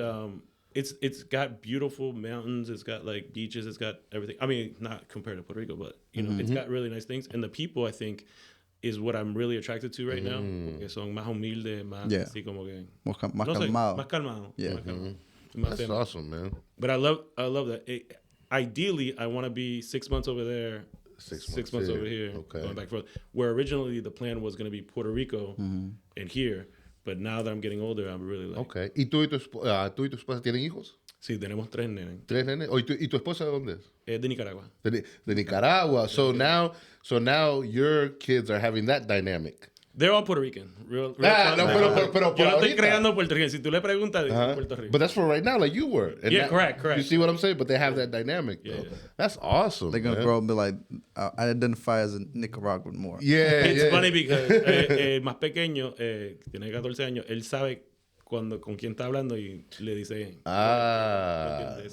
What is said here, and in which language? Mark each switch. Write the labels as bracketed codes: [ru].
[en] And it's got beautiful mountains. It's got like beaches. It's got everything. I mean, not compared to Puerto Rico, but it's got really nice things. And the people, I think, is what I'm really attracted to right now. [es] Que son más humildes, más así como que más calmado. Más calmado. [en] Yeah. [es] Más calmado. [en] That's awesome, man. But I love that. Ideally, I want to be 6 months over there. 6 months over here. Okay. Going back and forth. Where originally the plan was going to be Puerto Rico and here. But now that I'm getting older, I'm really like... Okay. [es] ¿Y tú y tu esposa tienen hijos? Sí, tenemos 3 nenes. 3 nenes. ¿Y tu esposa de dónde es? De Nicaragua. De Nicaragua. [en] So now your kids are having that dynamic. They're all Puerto Rican. [es] Pero yo no estoy creando Puerto Rican. Si tú le preguntas, dicen Puerto Rico. [en] But that's for right now, like you were. And correct. You see what I'm saying? But they have that dynamic, though. Yeah. That's awesome. They're going to grow up and be like, I identify as a Nicaraguan more. Yeah. It's funny because [es] el más pequeño, tiene 14 años, él sabe con quién está hablando y le dice.